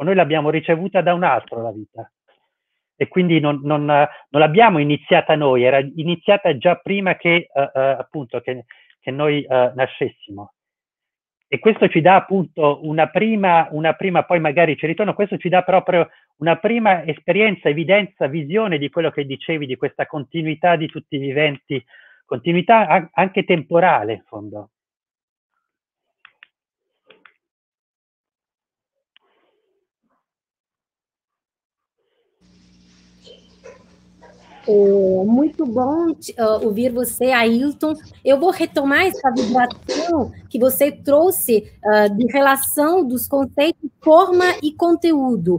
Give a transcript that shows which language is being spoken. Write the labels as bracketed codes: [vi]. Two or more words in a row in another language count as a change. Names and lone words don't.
[it] Noi l'abbiamo ricevuta da un altro la vita. E quindi non l'abbiamo iniziata noi, era iniziata già prima che appunto che noi nascessimo. E questo ci dà appunto una prima, poi magari ci ritorno, questo ci dà proprio una prima esperienza, evidenza, visione di quello che dicevi, di questa continuità di tutti i viventi, continuità anche temporale in fondo. [pt] Muito bom ouvir você, Ailton. Eu vou retomar essa vibração que você trouxe de relação dos conceitos forma e conteúdo.